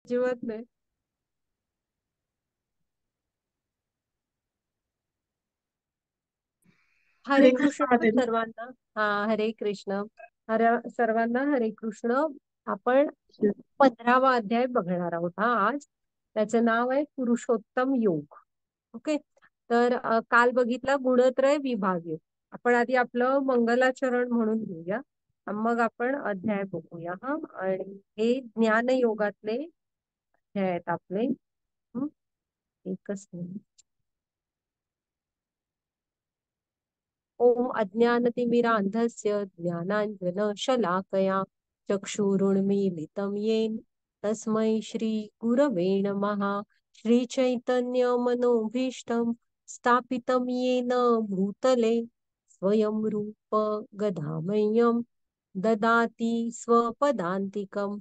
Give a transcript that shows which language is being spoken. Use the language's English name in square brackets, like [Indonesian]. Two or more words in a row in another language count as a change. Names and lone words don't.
[Marathi] अजिबात नाही. हरे हरे कृष्ण कृष्ण माताजी. सर्वांना. हा, [Sanskrit] हरे कृष्ण. [Marathi] सर्वांना [Sanskrit] हरे कृष्ण. [Marathi] आपण 15वा अध्याय बघणार आहोत हा आज. त्याचं नाव आहे पुरुषोत्तम योग. ओके. तर काल बघितला गुणत्रय विभाग योग. आपण आधी आपलं मंगलाचरण म्हणून घेऊया, मग आपण अध्याय बघूया. हा, आणि हे ज्ञान योगातले अध्याय आहेत आपले. हं, एकच मिनिट. [Sanskrit] ओम अज्ञानतिमिरान्धस्य ज्ञानाञ्जनशलाकया चक्षुरुन्मीलितं येन तस्मै श्रीगुरवे नमः. श्रीचैतन्यमनोभीष्टं स्थापितं येन भूतले स्वयं रूप गदामह्यं ददाति स्वपदान्तिकं.